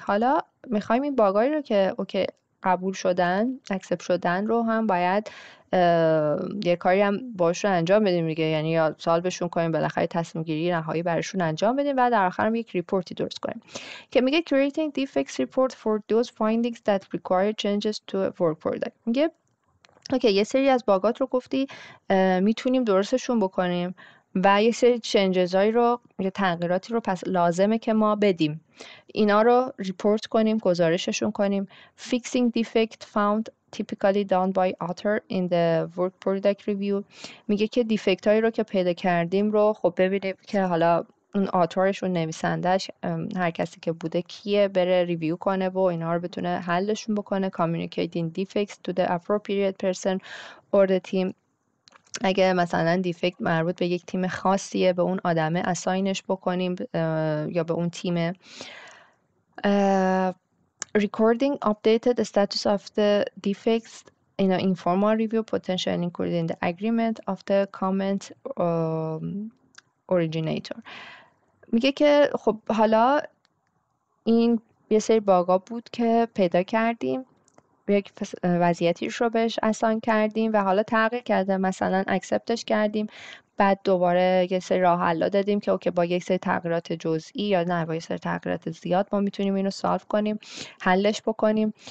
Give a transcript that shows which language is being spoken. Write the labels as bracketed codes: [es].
[fa] حالا میخوایم این باگایی رو که اوکی قبول شدن اکسپت شدن رو هم باید یه کاری هم باشون انجام بدیم دیگه، یعنی یا سالوشون کنیم، بالاخره تصمیم گیری نهایی براشون انجام بدیم و در آخر هم یک ریپورتی درست کنیم که میگه [en] creating defects report for those findings that require changes to a work product. [fa] میگه اوکی یه سری از باگات رو گفتی میتونیم درستشون بکنیم و یه سری چنجز هایی رو، یه تغییراتی رو پس لازمه که ما بدیم، اینا رو ریپورت کنیم، گزارششون کنیم. [en] Fixing defect found typically done by author in the work product review. [fa] میگه که دیفکت هایی رو که پیدا کردیم رو خب ببینیم که حالا اون آتورش، اون نویسندش، هر کسی که بوده کیه، بره ریویو کنه و اینا رو بتونه حلشون بکنه. [en] Communicating defects to the appropriate person or the team. [fa] اگه مثلا دیفکت مربوط به یک تیم خاصیه به اون آدمه اساینش بکنیم یا به اون تیمه. [en] Recording updated status of the defects in an informal review, potentially including the agreement of the comment originator. [fa] میگه که خب حالا این یه سری باگا بود که پیدا کردیم، یک وضعیتیش رو بهش اساین کردیم و حالا تغییر کرده، مثلا اکسپتش کردیم، بعد دوباره یه سری راه حل دادیم که اوکی با یک سری تغییرات جزئی یا نه با یک سری تغییرات زیاد ما میتونیم اینو سالو کنیم، حلش بکنیم.